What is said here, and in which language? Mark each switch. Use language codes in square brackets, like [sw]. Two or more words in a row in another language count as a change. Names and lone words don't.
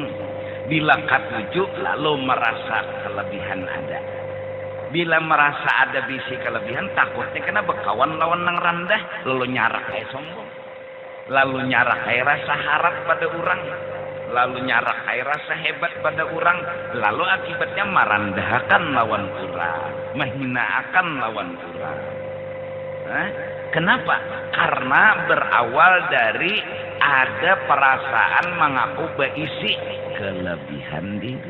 [bjn] Bila katuju lalu merasa kelebihan ada. Bila merasa ada bisi kelebihan takutnya kena berkawan lawan nang rendah lalu nyarak kayak sombong. Lalu nyarak kayak rasa harap pada orang. Lalu nyarak kayak rasa hebat pada orang. [id] Lalu akibatnya merendahkan lawan orang, menghinakan lawan orang. Kenapa? Karena berawal dari ada perasaan mengaku berisi kelebihan diri.